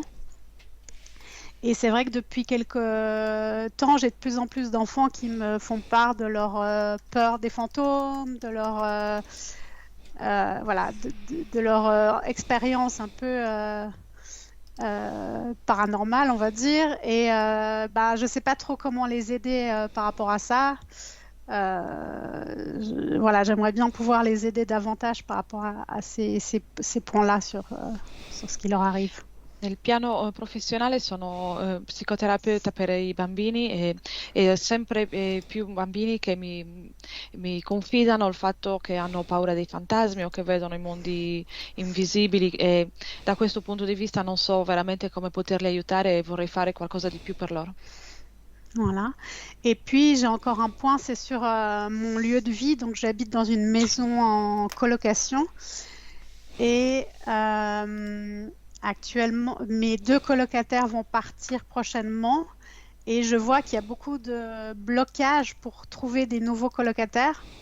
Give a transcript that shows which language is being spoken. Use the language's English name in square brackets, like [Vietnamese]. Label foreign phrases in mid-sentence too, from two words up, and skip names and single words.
[French] Et c'est vrai que depuis quelques temps, j'ai de plus en plus d'enfants qui me font part de leur peur des fantômes, de leur voilà, de leur expérience un peu paranormale, on va dire. Et je sais pas trop comment les aider par rapport à ça. Voilà, j'aimerais bien pouvoir les aider davantage par rapport à ces points-là sur ce qui leur arrive. [Italian] Nel piano professionale sono psicoterapeuta per i bambini e sempre più bambini che mi confidano il fatto che hanno paura dei fantasmi o che vedono i mondi invisibili e da questo punto di vista non so veramente come poterli aiutare e vorrei fare qualcosa di più per loro. [French] Voilà. Et puis j'ai encore un point, c'est sur mon lieu de vie. Donc j'habite dans une maison en colocation et actuellement, mes 2 colocataires vont partir prochainement et je vois qu'il y a beaucoup de blocages pour trouver des nouveaux colocataires.